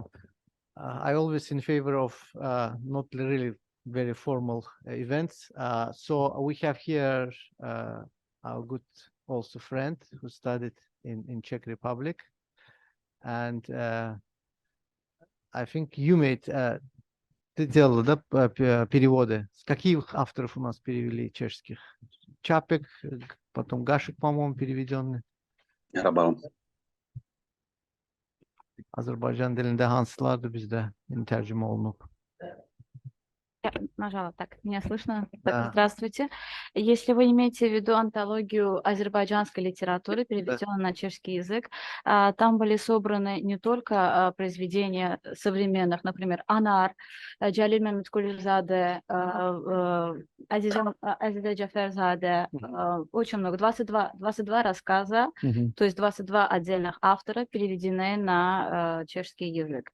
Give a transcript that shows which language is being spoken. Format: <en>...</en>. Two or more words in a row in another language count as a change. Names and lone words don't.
<en>I always in favor of not really very formal events. So we have here our good also friend who studied in Czech Republic. And I think you made</en> <ru>ты делала, да, переводы. С каких авторов у нас перевели чешских? Чапек, потом Гашек, по-моему, переведенный.</ru> <az>Azerbaycan dilinde hansılardı bizde tercüme olunup.</az> <ru>Я нажала. Так, меня слышно? Так, Да. здравствуйте. Если вы имеете в виду антологию азербайджанской литературы, переведенную на чешский язык, там были собраны не только произведения современных, например, Анар, Джалиль Мехметкулизаде, Азизе Джаферзаде, очень много, 22 рассказа, то есть 22 отдельных автора, переведены на чешский язык.</ru>